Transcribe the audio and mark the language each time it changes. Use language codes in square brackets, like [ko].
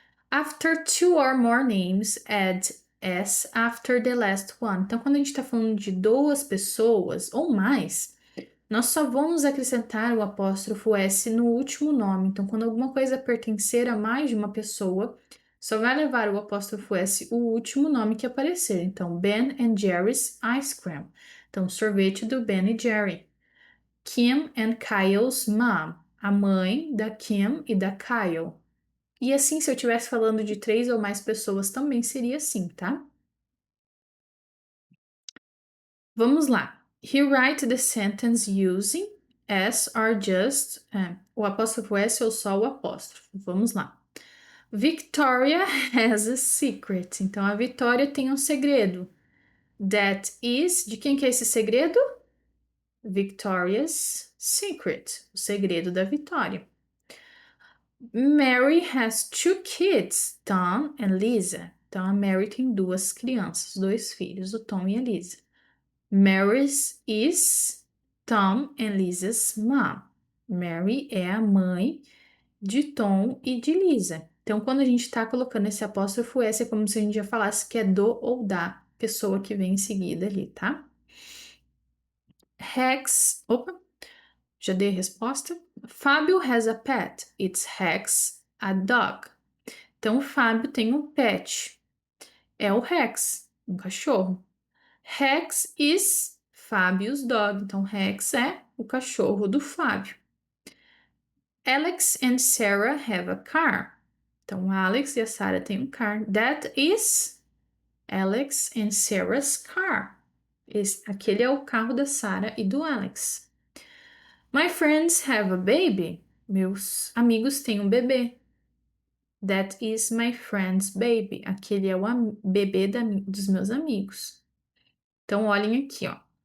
[en] After two or more names, add S after the last one. [pt] Então, quando a gente está falando de duas pessoas ou mais, nós só vamos acrescentar o apóstrofo S no último nome. Então, quando alguma coisa pertencer a mais de uma pessoa, só vai levar o apóstrofo S o último nome que aparecer. Então, Ben and Jerry's Ice Cream. Então, sorvete do Ben e Jerry. [en] Kim and Kyle's mom. [pt] A mãe da Kim e da Kyle. E assim, se eu estivesse falando de três ou mais pessoas, também seria assim, tá? Vamos lá. [en] He write the sentence using S or just. [pt] O apóstrofo S ou só o apóstrofo. Vamos lá. [en] Victoria has a secret. [pt] Então, a Vitória tem um segredo. [en] That is. [pt] De quem que é esse segredo? [en] Victoria's secret. [pt] O segredo da Vitória. [en] Mary has two kids, Tom and Lisa. [pt] Então, a Mary tem duas crianças, dois filhos, o Tom e a Lisa. [en] Mary's is Tom and Lisa's mom. [pt] Mary é a mãe de Tom e de Lisa. Então, quando a gente está colocando esse apóstrofo S, é como se a gente já falasse que é do ou da pessoa que vem em seguida ali, tá? Rex. Opa, já dei a resposta. [en] Fábio has a pet. It's Rex, a dog. [pt] Então, o Fábio tem um pet. É o Rex, um cachorro. [en] Rex is Fábio's dog. [pt] Então, Rex é o cachorro do Fábio. [en] Alex and Sarah have a car. [pt] Então, Alex e a Sarah têm um car. [en] That is Alex and Sarah's car. [pt] Aquele é o carro da Sarah e do Alex. [en] My friends have a baby. [pt] Meus amigos têm um bebê. [en] That is my friend's baby. [pt] Aquele é o bebê dos meus amigos. Então, olhem aqui, ó.